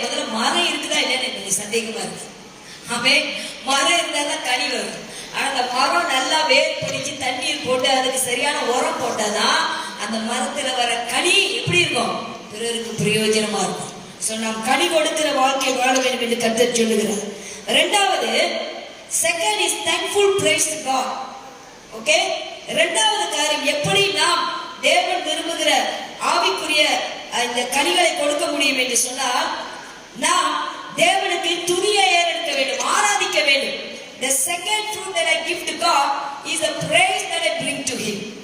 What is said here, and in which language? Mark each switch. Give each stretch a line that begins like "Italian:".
Tamil: முதல்ல மரம் இருக்குதா இல்லையான்னு எனக்கு சந்தேகமா இருக்கு. ஆமென். மரம் இருந்தாதான் கனி வரும். ஆனா அந்த மரம் நல்லா வேர் பிடிச்சு தண்ணீர் போட்டு அதுக்கு சரியான உரம் போட்டாதான் அந்த மரத்துல வர கனி எப்படி இருக்கும்? பிறருக்கு பிரயோஜனமா இருக்கும். சோ நாம் கனி கொடுக்கிற வாழ்க்கை வாழ வேண்டும் என்று கர்த்தர் சொல்லுகிறார். இரண்டாவது,
English: second is thankful praise to God.
Tamil: Okay. இரண்டாவது காரியம், எப்படி நாம் தேவன் விரும்புகிற ஆவிக்குரிய இந்த கனிகளை கொடுக்க முடியும் என்று சொன்னால், நாம் தேவனுக்கு துதியை ஏறெடுக்க வேண்டும், ஆராதிக்க வேண்டும்.
English: The second fruit that I give to God is the praise that I bring to Him.